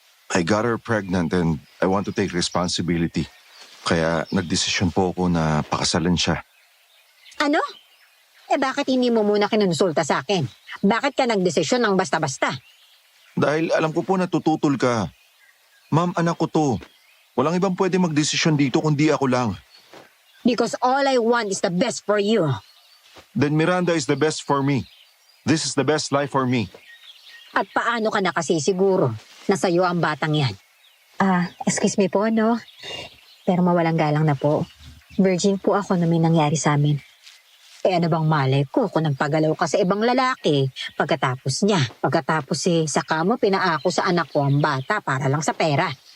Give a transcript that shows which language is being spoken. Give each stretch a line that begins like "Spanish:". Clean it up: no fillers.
English: I got her pregnant and I want to take responsibility.
Filipino: Kaya nagdesisyon po ako na pakasalan siya. Ano? Bakit hindi mo muna kinonsulta sa akin? Bakit ka nagdesisyon ng basta-basta? Dahil alam ko po na tututol ka. Ma'am, anak ko to. Walang ibang pwede magdesisyon dito kundi ako lang.
English: Because all I want is the best for you. Then Miranda is the best for me. This is the best life for me.
Filipino: At paano ka na kasi siguro na sa'yo ang batang yan?
English: Excuse me
Filipino: po, no? Pero mawalang galang na po. Virgin po ako na may nangyari sa amin. Ano bang malay ko kung nagpagalaw ka sa ibang lalaki pagkatapos niya? Pagkatapos saka mo pinaako sa anak ko ang bata para lang sa pera.